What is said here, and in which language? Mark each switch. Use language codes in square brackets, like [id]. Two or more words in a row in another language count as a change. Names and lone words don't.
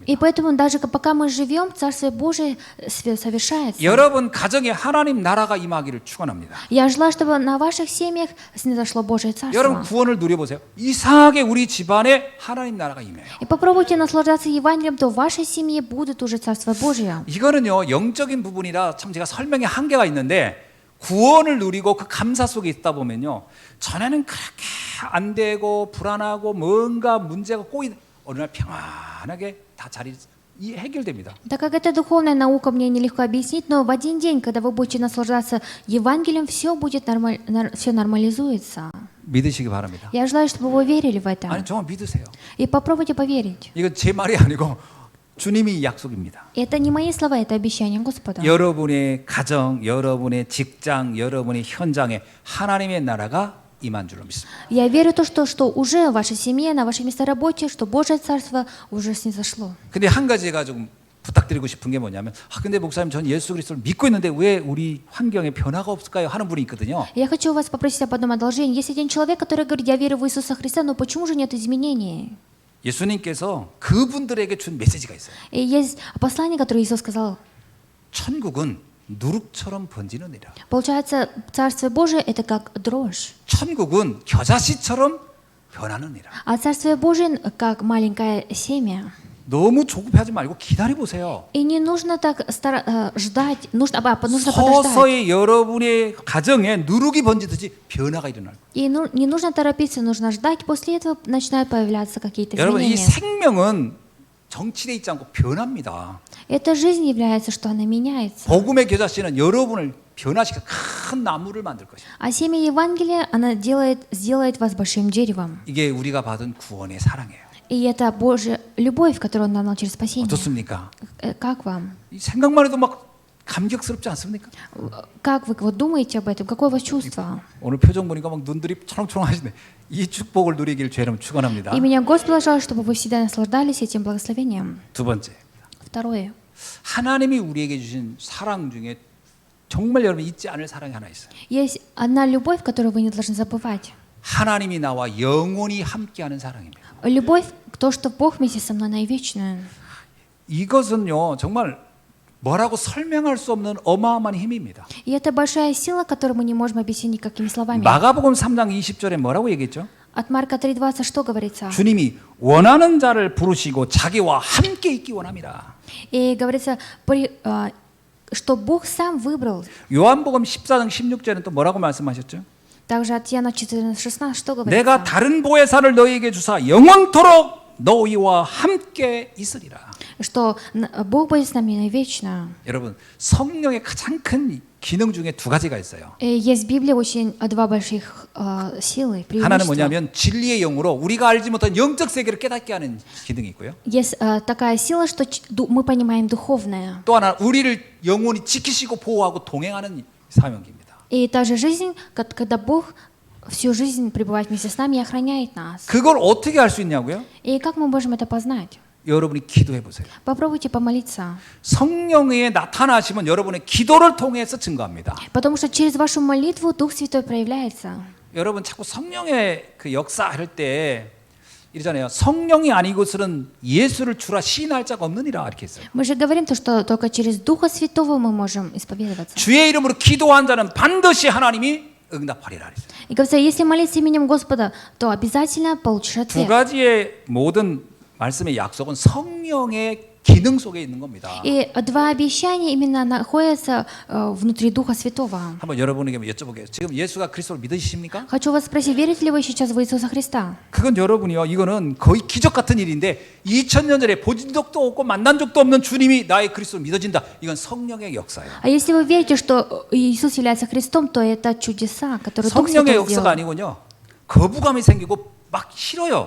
[ru] И поэтому даже пока мы живем, Царствие Божие совершается. [ko] 여러분 가정에 하나님 나라가 임하기를 축원합니다. [ru] Я желаю, чтобы на ваших семьях снизошло Божие [ko] 여러분 [ru] Царство. [ko] 구원을 누려보세요. 이상하게 우리 집안에 하나님 나라가 임해요. [ru] И попробуйте наслаждаться Евангелием, то в вашей семье будет уже Царство Божие. [ko] 이거는요 영적인 부분이라 참 제가 설명에 한계가 있는데 구원을 누리고 그 감사 속에 있다 보면요 전에는 그렇게 안 되고 불안하고 뭔가 문제가 꼬인 어느 날 평안하게 다 자리 해결됩니다. [ru] Так как это духовная наука, мне нелегко объяснить, но в один день, когда вы будете наслаждаться Евангелием, все будет все нормализуется. [ko] 믿으시기 바랍니다. [ru] Я желаю, чтобы вы верили в [ko] 아니 [ru] это. [ko] 정말 믿으세요. [ru] И попробуйте поверить. [ko] 이건 제 말이 아니고 주님이 약속입니다. [ru] Это не мои слова, это обещание Господа. [ko] 여러분의 가정, 여러분의 직장, 여러분의 현장에 하나님의 나라가 임한 줄로 믿습니다. [ru] Я верю в то, что уже в вашей семье, на вашей местоработе, что Божье Царство уже снизошло. [ko] 근데 한 가지가 좀 부탁드리고 싶은 게 뭐냐면 근데 목사님 전 예수 그리스도를 믿고 있는데 왜 우리 환경에 변화가 없을까요? 하는 분이 있거든요. [ru] Я хочу вас попросить об одном одолжении. Есть один человек, который говорит, я верю в Иисуса Христа, но почему же нет изменений? [ko] 예수님께서 그분들에게 준 메시지가 있어요. [ru] И есть послание, которое Иисус сказал. [ko] 천국은 누룩처럼 번지느니라. [ru] Получается, Царствие Божие – это как дрожь, [ko] 천국은 겨자씨처럼 변하느니라. [ru] а Царствие Божие – как маленькое семя. [ko] 너무 조급해하지 말고 기다려 보세요. [ru] И не нужно так ждать, нужно подождать. [ko] 서서히 여러분의 가정에 누룩이 번지듯이 변화가 일어날 거예요. [ru] И не нужно торопиться, нужно ждать. После этого начинают появляться какие-то [ko] 여러분 이 [ru] изменения. [ko] 생명은 정치돼 있지 않고 변합니다. [ru] Эта жизнь является, что она меняется. [ko] 복음의 겨자씨는 여러분을 변화시켜 큰 나무를 만들 것이다. [ru] А семя Евангелия, она сделает вас большим деревом. [ko] 이게 우리가 받은 구원의 사랑이에요. [ru] И это Божья любовь, которую Он нам дал через спасение. [ko] 어떻습니까? [ru] Как вам? [ko] 이 생각만 해도 막 감격스럽지 않습니까? [ru] Как вы вот думаете об этом? Какое у вас чувство? [ko] 오늘 표정 보니까 막 눈들이 초롱초롱하시네. 이 축복을 누리길 죄 이름 축원합니다. [ru] И меня Господь желает, чтобы вы всегда наслаждались этим благословением. [ko] 두 번째, [ru] Второе. [ko] 하나님이 우리에게 주신 사랑 중에 정말 여러분 잊지 않을 사랑이 하나 있어요. [ru] Есть одна любовь, которую вы не должны забывать. [ko] 하나님이 나와 영원히 함께하는 사랑입니다. [ru] Любовь, то, что Бог вместе со мной навечно. [ko] 이것은요 정말 뭐라고 설명할 수 없는 어마어마한 힘입니다. [ru] И это большая сила, которую мы не можем объяснить никакими словами. [ko] 마가복음 3장 20절에 뭐라고 얘기했죠? [ru] От Марка 3:20 что говорится? [ko] 주님이 원하는 자를 부르시고 자기와 함께 있기 원합니다. [ru] И говорится, что Бог сам выбрал. [ko] 요한복음 14장 16절에는 또 뭐라고 말씀하셨죠? [ru] Также от Иоанна 14:16 что [ko] 내가 [ru] говорится? [ko] 다른 보혜사를 너희에게 주사 영원토록 너희와 함께 있으리라. [ru] Что Бог будет с нами навечно. [ko] 여러분 성령의 가장 큰 기능 중에 두 가지가 있어요. [ru] И есть в Библии очень два больших силы, [ko] 하나는 [ru] преимущества. [ko] 뭐냐면 진리의 영으로 우리가 알지 못한 영적 세계를 깨닫게 하는 기능이 있고요. [ru] Есть такая сила, что мы понимаем духовное. [ko] 또 하나 우리를 영원히 지키시고 보호하고 동행하는 사명입니다. [ru] И та же жизнь, когда Бог всю жизнь пребывает вместе с нами и охраняет нас. [ko] 그걸 어떻게 할 수 있냐고요? [ru] И как мы можем это познать? [ko] 여러분이 기도해 보세요. [ru] Попробуйте помолиться. [ko] 성령의 나타나시면 여러분의 기도를 통해서 증거합니다. [ru] Потому что через вашу молитву Дух Святой проявляется. [ko] 여러분 자꾸 성령의 그 역사 할 때 이러잖아요. 성령이 아니고서는 예수를 주라 시인할 자가 없느니라 이렇게 했어요. [ru] Мы же говорим то, что только через Духа Святого мы можем исповедоваться. [ko] 주의 이름으로 기도한 자는 반드시 하나님이 응답하리라 그랬어요. [ru] И говорится, если молиться именем Господа, то обязательно получишь [ko] 두 [ru] ответ. [ko] 가지의 모든 말씀의 약속은 성령의 기능 속에 있는 겁니다. [ru] И два обещания именно находятся внутри Духа Святого. [ko] 한번 여러분에게 여쭤볼게요. 지금 예수가 그리스도를 믿으십니까? [ru] Хочу вас спросить, верите ли вы сейчас в Иисуса Христа? [ko] 그건 여러분이요. 이거는 거의 기적 같은 일인데 2000년 전에 본 적도 없고 만난 적도 없는 주님이 나의 그리스도를 믿어진다. 이건 성령의 역사예요. [ru] А если вы верите, что Иисус является Христом, то это чудеса, которые Дух [ko] 성령의 [ru] Святой [ko] 역사가 [ru] сделал. [ko] 아니군요. 거부감이 생기고 막 싫어요.